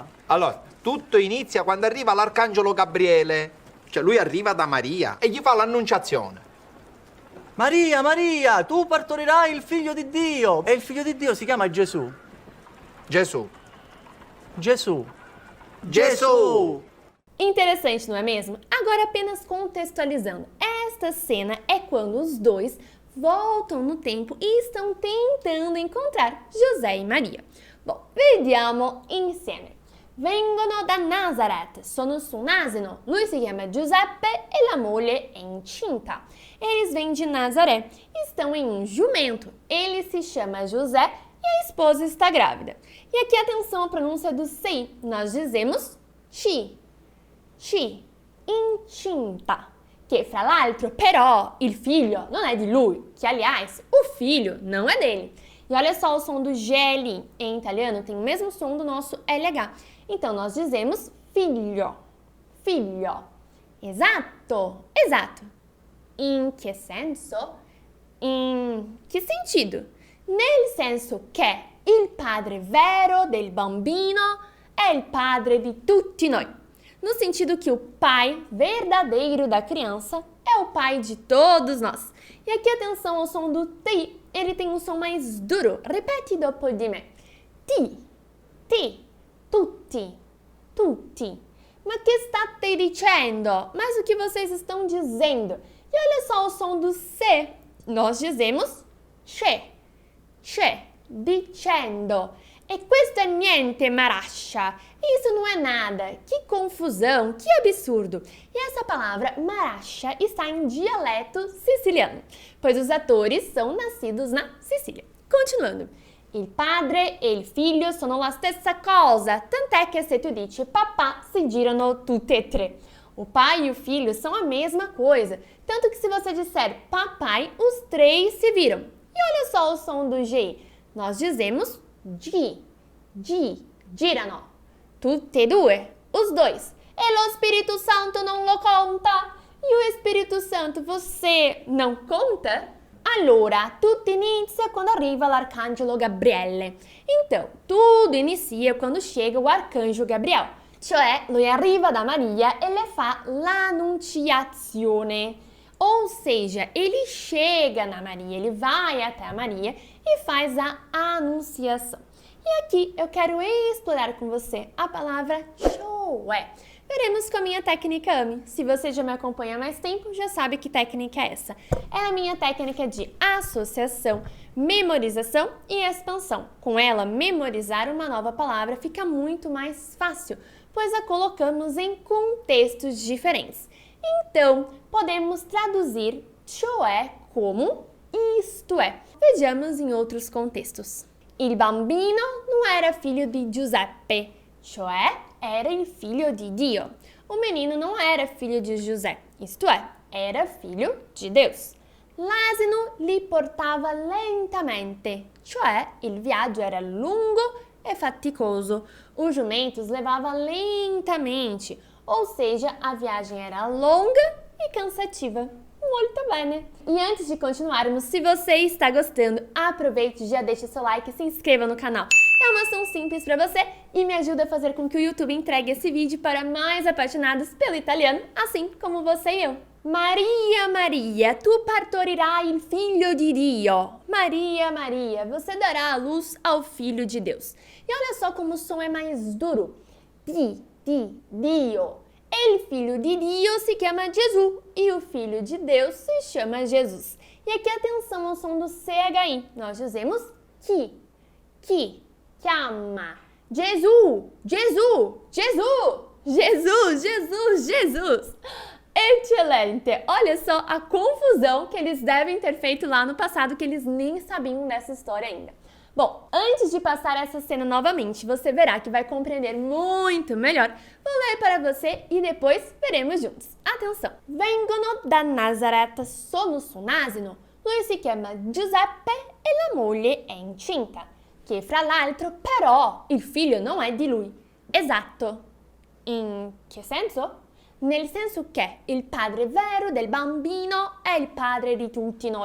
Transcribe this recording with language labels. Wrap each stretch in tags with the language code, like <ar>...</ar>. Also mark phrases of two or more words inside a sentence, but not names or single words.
<it>Allora, tutto inizia quando arriva l'arcangelo Gabriele. Cioè lui arriva da Maria e gli fa l'annunciazione. Maria, Maria, tu partorirai il figlio di Dio. E il figlio di Dio si chiama Gesù. Gesù. Gesù. Gesù!</it> <pt>Interessante, não é mesmo? Agora apenas contextualizando. Esta cena é quando os dois voltam no tempo e estão tentando encontrar José e Maria. Bom,</pt> <it>vediamo insieme. Vengono da Nazareth, sono su un asino, lui si chiama Giuseppe e la moglie è incinta.</it> <pt>Eles vêm de Nazaré, estão em um jumento, ele se chama José e a esposa está grávida. E aqui atenção à pronúncia do CI, nós dizemos ci, incinta.</pt> <it>Che fra l'altro però il figlio non è di lui,</it> <pt>que aliás o filho não é dele. E olha só o som do GL em italiano, tem o mesmo som do nosso LH. Então nós dizemos</pt> <it>figlio, figlio. Esatto, esatto. In che senso? In che sentido? Nel senso che il padre vero del bambino è il padre di tutti noi.</it> <pt>No sentido que o pai verdadeiro da criança é o pai de todos nós. E aqui atenção ao som do T, ele tem um som mais duro.</pt> <it>Repete dopo di me. Ti, tutti, tutti. Ma che state dicendo?</it> <pt>Mas o que vocês estão dizendo? E olha só o som do C. Nós dizemos che, dicendo.</pt> <it>E questo è niente, Marascia.</it> <pt>Isso não é nada. Que confusão, que absurdo. E essa palavra Marascia está em dialeto siciliano, pois os atores são nascidos na Sicília. Continuando.</pt> <it>Il padre e il figlio sono la stessa cosa, tant'è che se tu dici papà si girano tutte e tre.</it> <pt>O pai e o filho são a mesma coisa, tanto que se você disser papai, os três se viram. E olha só o som do G. Nós dizemos girano.</pt> <it>Tutte e due,</it> <pt>os dois.</pt> <it>E lo Spirito Santo non lo conta?</it> <pt>E o Espírito Santo você não conta?</pt> <it>Allora, tutto inizia quando arriva l'arcangelo Gabriele.</it> <pt>Então, tudo inicia quando chega o arcanjo Gabriel.</pt> <it>Cioè, lui arriva da Maria e le fa l'annunciazione.</it> <pt>Ou seja, ele chega na Maria, ele vai até a Maria e faz a anunciação. E aqui eu quero explorar com você a palavra cioè. Veremos com a minha técnica AME. Se você já me acompanha há mais tempo, já sabe que técnica é essa. É a minha técnica de associação, memorização e expansão. Com ela, memorizar uma nova palavra fica muito mais fácil, pois a colocamos em contextos diferentes. Então, podemos traduzir cioè como isto é. Vejamos em outros contextos.</pt> <it>Il bambino non era figlio di Giuseppe, cioè era il figlio di Dio.</it> <pt>O menino não era filho de José, isto é, era filho de Deus.</pt> <it>L'asino li portava lentamente, cioè il viaggio era lungo e faticoso.</it> <pt>O jumento os levava lentamente, ou seja, a viagem era longa e cansativa. Muito bem. E antes de continuarmos, se você está gostando, aproveite e já deixa seu like e se inscreva no canal. É uma ação simples para você e me ajuda a fazer com que o YouTube entregue esse vídeo para mais apaixonados pelo italiano, assim como você e eu.</pt> <it>Maria, Maria, tu partorirai il figlio di Dio.</it> <pt>Maria, Maria, você dará a luz ao Filho de Deus. E olha só como o som é mais duro. Dio. El filho de Dio se chama Gesù e o filho de Deus se chama Jesus. E aqui atenção ao som do CHI. Nós dizemos que, chiama, Jesus. Excelente! Olha só a confusão que eles devem ter feito lá no passado, que eles nem sabiam dessa história ainda. Bom, antes de passar essa cena novamente, você verá que vai compreender muito melhor. Vou ler para você e depois veremos juntos. Atenção!</pt> <it>Vengono da Nazareth, sono su un asino. Lui si chiama Giuseppe e la moglie è incinta. Che fra l'altro però il figlio non è di lui. Esatto. In che senso? Nel senso che il padre vero del bambino è il padre di tutti noi.</it>